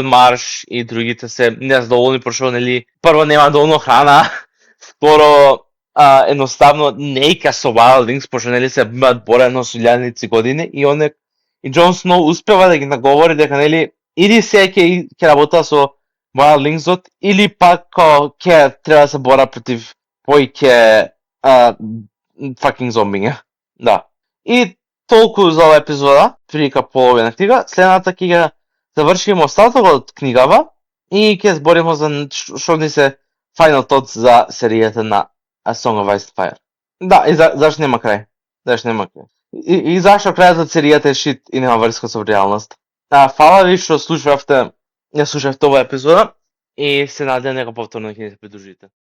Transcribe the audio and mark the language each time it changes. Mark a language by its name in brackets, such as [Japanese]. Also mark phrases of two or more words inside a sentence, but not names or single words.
[Macedonian] Марш и другите се незадоволни, пошто нели прво нема доволно храна, второ едноставно не ика со Wildlings, пошто нели се имаат борено со илјадници години и Џон Сноу успева да ги наговори дека нели или се ќе работа со Wildlingsот или пак ќе треба да се бора против повеќе fucking зомбиња. Да. И толку за оваа епизода, прилика половина книга. Следната ќе ја завршиме остатокот од книгава и ќе збориме за што ни се [English] final thoughts [Macedonian] за серијата на A Song of Ice and Fire. Да, и зашто нема крај. И зашто крајот од серијата е шит и нема врска со реалност. Фала ви што слушавте оваа епизода и се надевам дека повторно ќе ни се придружите.